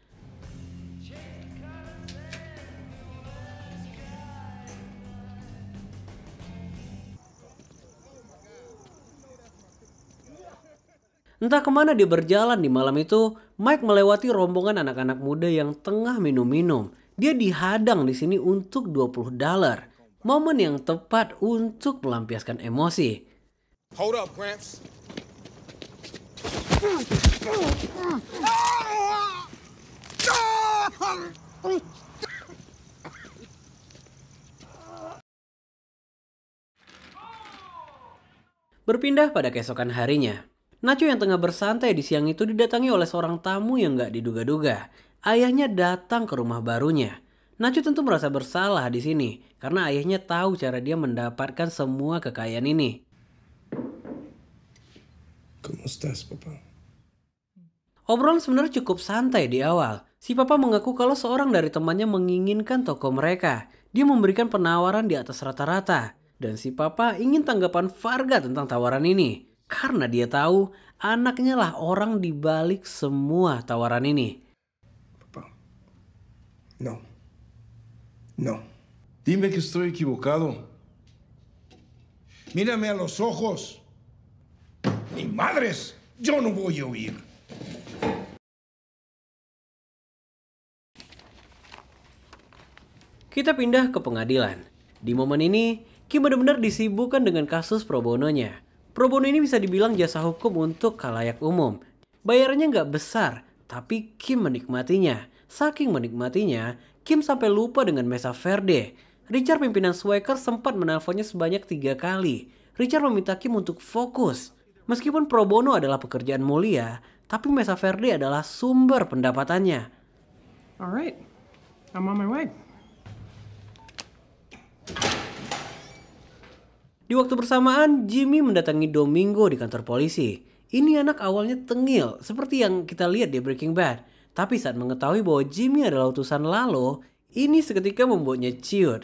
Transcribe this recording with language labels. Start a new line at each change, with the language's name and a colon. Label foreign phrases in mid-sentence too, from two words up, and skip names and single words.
Indonesian: Entah kemana dia berjalan di malam itu, Mike melewati rombongan anak-anak muda yang tengah minum-minum. Dia dihadang di sini untuk $20. Momen yang tepat untuk melampiaskan emosi.
English: Hold up, Gramps.
Indonesian: Berpindah pada keesokan harinya. Nacho yang tengah bersantai di siang itu didatangi oleh seorang tamu yang gak diduga-duga. Ayahnya datang ke rumah barunya. Nacho tentu merasa bersalah di sini karena ayahnya tahu cara dia mendapatkan semua kekayaan ini.
Spanish: ¿Cómo estás, papá?
Indonesian: Obrolan sebenarnya cukup santai di awal. Si papa mengaku kalau seorang dari temannya menginginkan toko mereka. Dia memberikan penawaran di atas rata-rata. Dan si papa ingin tanggapan Varga tentang tawaran ini. Karena dia tahu anaknya lah orang di balik semua tawaran ini.
Spanish: Papá. No. No. Dime que estoy equivocado. Mírame a los ojos. Ni madres, yo no voy a oír.
Indonesian: Kita pindah ke pengadilan. Di momen ini, Kim benar-benar disibukkan dengan kasus pro bononya. Pro bono ini bisa dibilang jasa hukum untuk khalayak umum. Bayarannya nggak besar, tapi Kim menikmatinya. Saking menikmatinya, Kim sampai lupa dengan Mesa Verde. Richard pimpinan Swaker sempat menelponnya sebanyak 3 kali. Richard meminta Kim untuk fokus. Meskipun pro bono adalah pekerjaan mulia, tapi Mesa Verde adalah sumber pendapatannya.
English: Alright, I'm on my way.
Indonesian: Di waktu bersamaan, Jimmy mendatangi Domingo di kantor polisi. Ini anak awalnya tengil, seperti yang kita lihat di Breaking Bad. Tapi saat mengetahui bahwa Jimmy adalah utusan Lalo, ini seketika membuatnya ciut.